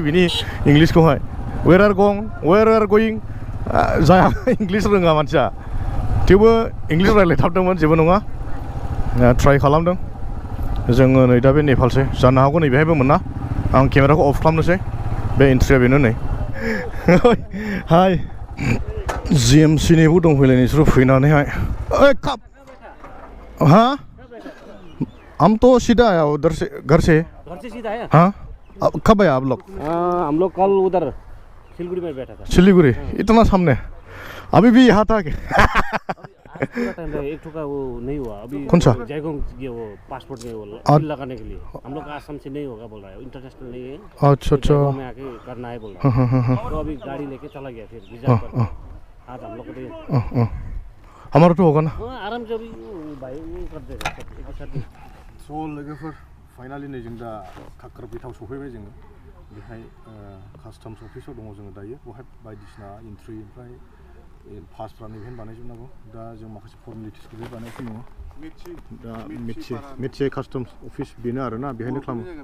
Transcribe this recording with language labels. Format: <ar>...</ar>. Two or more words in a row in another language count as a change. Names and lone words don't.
<brx>बिनि इंलिसखौहाय वेर आर गयिं जाया इंलिस रोङा मानसिया थेवबो इंलिस रायलायथाबदोंमोन जेबो नङा ट्राइ खालामदों जोङो नै दा बे नेपालसै जानो हागौ नै बेहायबो मोना आं केमेराखौ अफ खालामनोसै बे एन्ट्रिया बेनो नै हाय जिएमसिनिबो दंफैलाय नोंसोरो फैनानैहाय ओइ काप</brx> <hi>हाँ हम तो सीधा आया उधर से घर से सीधा है हाँ कब आया आप लोग हम लोग कल उधर सिलीगुड़ी में बैठा था सिलीगुड़ी इतना सामने अभी भी यहाँ था एक ठोका वो नहीं हुआ अभी कौन सा जयगोंग ये वो पासपोर्ट में वो लगाने के लिए हम लोग आसाम से नहीं होगा बोल रहा है इंटरनेशनल नहीं है अच्छा में आके करना है बोल रहा है तो अभी गाड़ी लेके चला गया फिर वीजा पर आज हम लोग को हमारा तो होगा ना आराम से अभी भाई वो कर देगा एक साथ</hi> <brx>स' लोगोफोर फाइनालि नै जों दा खाख्राबिथाव सफैबाय जोङो बेहाय कास्टम्स अफिसाव दङ जोङो दायो बेवहाय बायदिसिना एन्ट्रि ओमफ्राय पासफ्रा नैबेहाय बानायजोबनांगौ दा जों माखासे फर्मेलिटिसखौ बे बानायगासिनो दङ दा मिथिये कास्टम्स अफिस बेनो आरोना बेहायनो खालामो</brx>